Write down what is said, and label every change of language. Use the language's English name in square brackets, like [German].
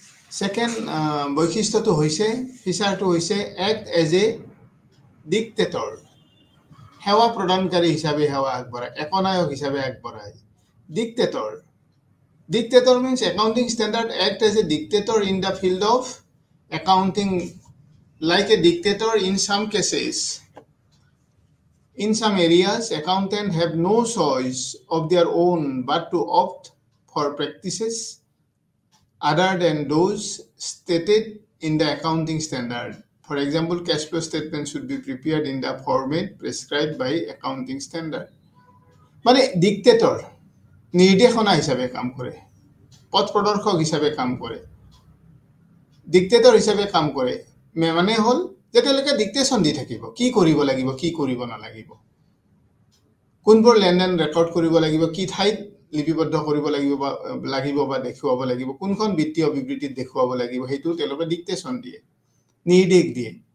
[Assamese] Second বৈশিষ্ট্যটো হৈছে, ফিচাৰটো হৈছে [English] act as a dictator, [Assamese] সেৱা প্ৰদানকাৰী হিচাপে সেৱা আগবঢ়ায়, একনায়ক হিচাপে আগবঢ়ায়। [English] Dictator means accounting standard act as a dictator in the field of accounting, like a dictator in some cases. In some areas, accountants have no choice of their own but to opt for practices other than those stated in the accounting standard. For example, cash flow statement should be prepared in the format prescribed by accounting standard. [Assamese] মানে dictator নিৰ্দেশনা হিচাপে কাম কৰে, পথ প্ৰদৰ্শক হিচাপে কাম কৰে, ডিক্টেটৰ হিচাপে কাম কৰে। মানে হ'ল যেতিয়ালৈকে ডিক্টেশ্যন দি থাকিব, কি কৰিব লাগিব, কি কৰিব নালাগিব, কোনবোৰ লেনদেন ৰেকৰ্ড কৰিব লাগিব, কি ঠাইত লিপিবদ্ধ কৰিব লাগিব বা দেখুৱাব লাগিব, কোনখন বিত্তীয় বিবৃতিত দেখুৱাব লাগিব, সেইটো তেওঁলোকে ডিক্টেশ্যন দিয়ে, নিৰ্দেশ দিয়ে।